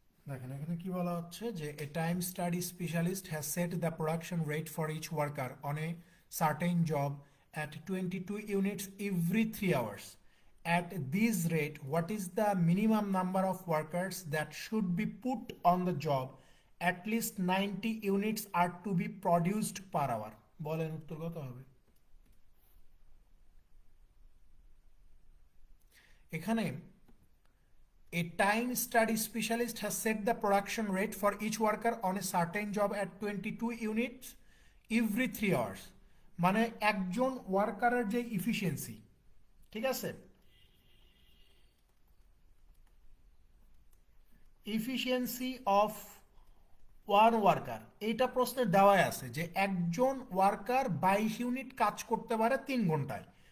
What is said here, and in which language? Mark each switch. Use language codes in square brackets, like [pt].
[bn] দেখেন এখানে কি বলা হচ্ছে যে [en] A time study specialist has set the production rate for each worker on a certain job at 22 units every 3 hours. At this rate, what is the minimum number of workers that should be put on the job? At least 90 units are to be produced per hour. [bn] বলেন উত্তর কত হবে? এখানে [en] a time study specialist has set the production rate for each worker on a certain job at 22 units every 3 hours. [bn] মানে একজন ওয়ার্কারের যে efficiency, ঠিক আছে, [en] efficiency of one worker, [bn] এইটা প্রশ্নে দেওয়াই আছে যে একজন ওয়ার্কার 22 ইউনিট কাজ করতে পারে 3 ঘন্টায়।